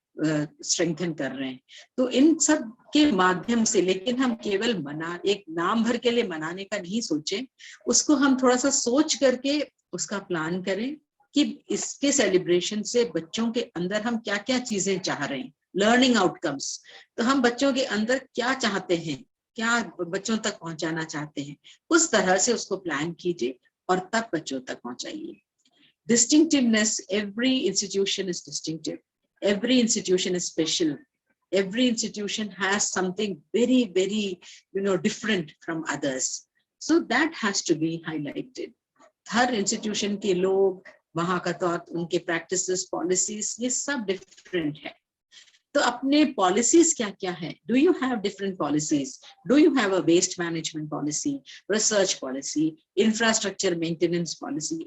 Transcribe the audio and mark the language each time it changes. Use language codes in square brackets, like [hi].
[hi] Strengthen कर रहे हैं। तो इन सब के माध्यम से, लेकिन हम केवल एक नाम भर के लिए मनाने का नहीं सोचें, उसको हम थोड़ा सा सोच करके उसका प्लान करें कि इसके सेलिब्रेशन से बच्चों के अंदर हम क्या क्या चीजें चाह रहे हैं, लर्निंग आउटकम्स। तो हम बच्चों के अंदर क्या चाहते हैं, क्या बच्चों तक पहुंचाना चाहते हैं, उस तरह से उसको प्लान कीजिए और तब बच्चों तक पहुंचाइए। [en] Distinctiveness, every institution is distinctive, every institution is special, every institution has something very, very, different from others, so that has to be highlighted. [hi] हर institution के लोग, वहां का तौर, उनके प्रैक्टिसेस, पॉलिसीज, ये सब डिफरेंट है। तो अपने पॉलिसीज क्या क्या है? [en] Do you have different policies? Do you have a waste management policy, research policy, infrastructure maintenance policy?